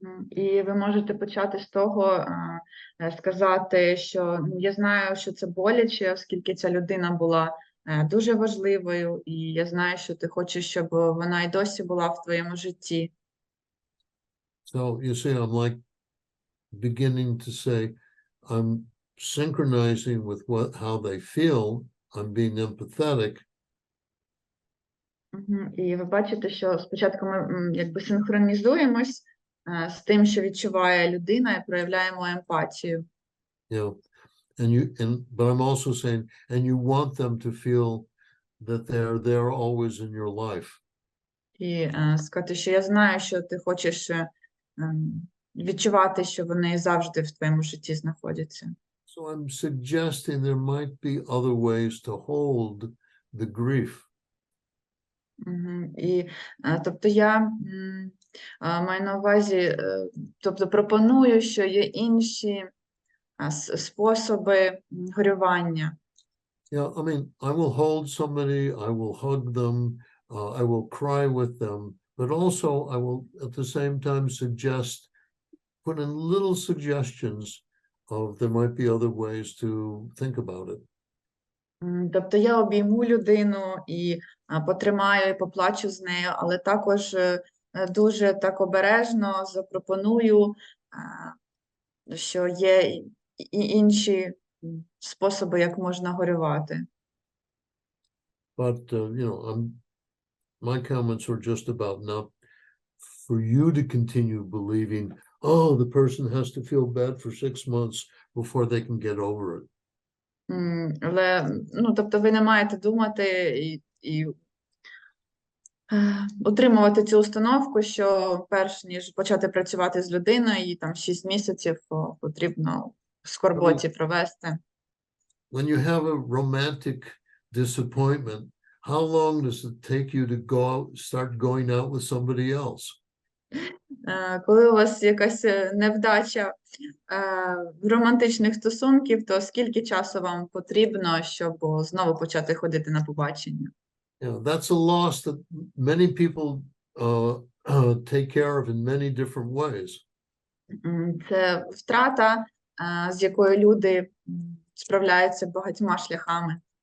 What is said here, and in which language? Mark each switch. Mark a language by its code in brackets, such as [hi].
[uk] І ви можете почати з того, сказати, що я знаю, що це боляче, оскільки ця людина була дуже важливою, і я знаю, що ти хочеш, щоб вона й досі була в твоєму житті. [en] So you see, I'm like beginning to say, I'm synchronizing with how they feel, I'm being empathetic. [uk] І ви бачите, що спочатку ми якби синхронізуємось з тим, що відчуває людина, і проявляємо емпатію. [en] But I'm also saying, and you want them to feel that they're there always in your life. [uk] І сказати, що я знаю, що ти хочеш відчувати, що вони завжди в твоєму житті знаходяться. [en] So I'm suggesting there might be other ways to hold the grief. [uk] І, тобто, я маю на увазі, тобто, пропоную, що є інші способи горювання. [en] Yeah, I mean, I will hold somebody, I will hug them, I will cry with them, but also I will at the same time put in little suggestions of there might be other ways to think about it. [uk] Тобто я обійму людину і потримаю, і поплачу з нею, але також дуже так обережно запропоную, що є і інші способи, як можна горювати. [en] But, my comments were just about not for you to continue believing, oh, the person has to feel bad for 6 months before they can get over it. [uk] Але, тобто, ви не маєте думати і утримувати цю установку, що перш ніж почати працювати з людиною, їй там 6 місяців потрібно в скорботі провести. [en] When you have a romantic disappointment, how long does it take you to start going out with somebody else? [uk] Коли у вас якась невдача романтичних стосунків, то скільки часу вам потрібно, щоб знову почати ходити на побачення? [en] That's a loss that many people take care of in many different ways. [uk] Це втрата, з якою люди справляються багатьма шляхами.